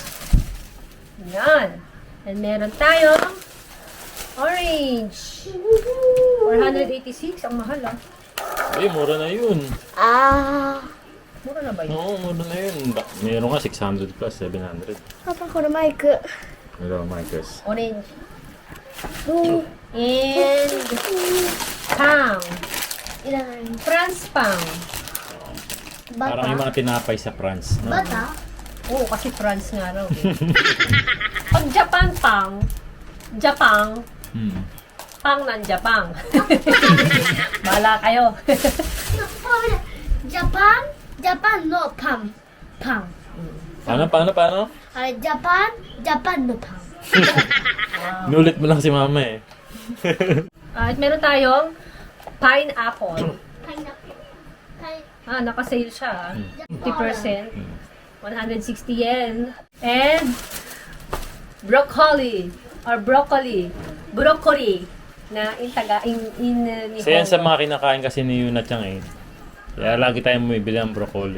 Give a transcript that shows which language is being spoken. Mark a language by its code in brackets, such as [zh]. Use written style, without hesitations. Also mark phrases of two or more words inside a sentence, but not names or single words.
[tl] Yan. And meron tayong orange. 486. Ang mahal ah. Ay, mura na yun. Ah. Mura na ba yun? Oo, mura na yun. Meron nga 600 plus, 700. Papa, [ja] これマイク。 [en] Hello, Marcus. Orange. And pang. [ja] いらない。 [tl] France pang. Parang yung mga tinapay sa France. No? [ja] バタ [tl] Oo, kasi France nga raw. Eh. Pag Japan pang, Japan, Hmm. pang ng Japan. Bahala kayo. [ja] ジャパンジャパンのパン。パン。 [tl] Paano? [ja] あれ、ジャパンのパン。 [tl] Nulit mo lang si mama eh. At meron tayong pineapple. [ja] パイナップル。パイ [tl] Ah, naka-sale siya. 50%. 160 yen. [en] And broccoli. Or broccoli. Broccoli. Na in taga, in [tl] So yan sa mga kinakain kasi ni Yuna Chang eh. Kaya lagi tayong bumibili ng broccoli.